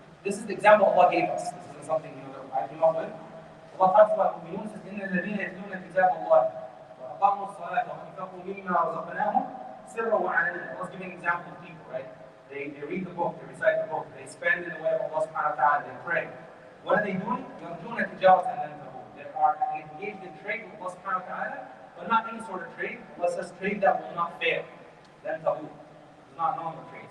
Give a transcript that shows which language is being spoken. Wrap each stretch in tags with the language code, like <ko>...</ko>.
<en>This is the example Allah gave us. This isn't something that I came up with. Allah talks about mu'minun, says,</en> <ar>إِنَّ الَّذِينَ يَتْلُونَ كِتَابَ اللَّهِ وَأَقَامُوا الصَّلَاةَ وَأَنفَقُوا مِمَّا رَزَقْنَاهُمْ سِرًّا وَعَلَانِيَةً.</ar> <en>Allah's giving an example of people, right? They read the book, they recite the book, they spend in the way of Allah subhanahu wa ta'ala, they pray. What are they doing?</en> <ar>يَرْجُونَ تِجَارَةً لَنْ تَبُورَ.</ar> <en>They are engaged in trade with Allah subhanahu wa ta'ala, but not any sort of trade. Allah says trade that will not fail. Then tabu. It's not normal trade.</en>